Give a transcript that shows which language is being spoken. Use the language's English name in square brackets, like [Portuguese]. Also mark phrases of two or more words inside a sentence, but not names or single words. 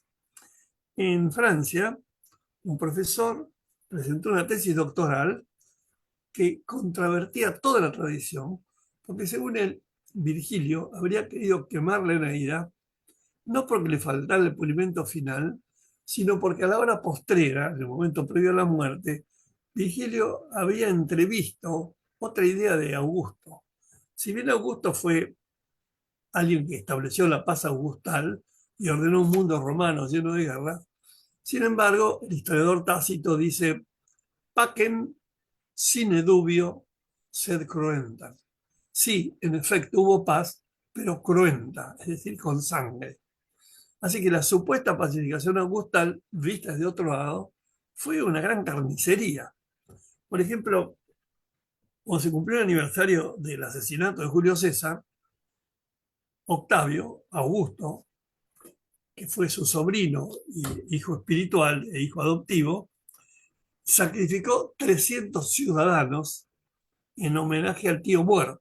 [Spanish] En Francia, un profesor presentó una tesis doctoral que contravertía toda la tradición, porque según él, Virgilio habría querido quemar la Eneida, no porque le faltara el pulimento final, sino porque a la hora postrera, en el momento previo a la muerte, Virgilio había entrevisto otra idea de Augusto. Si bien Augusto fue alguien que estableció la paz augustal y ordenó un mundo romano lleno de guerras, sin embargo, el historiador Tácito dice: [Latin] pacem sine dubio sed cruenta. [Spanish] Sí, en efecto hubo paz, pero cruenta, es decir, con sangre. Así que la supuesta pacificación augustal, vista desde otro lado, fue una gran carnicería. Por ejemplo, cuando se cumplió el aniversario del asesinato de Julio César, Octavio, Augusto, que fue su sobrino y hijo espiritual e hijo adoptivo, sacrificó 300 ciudadanos en homenaje al tío muerto.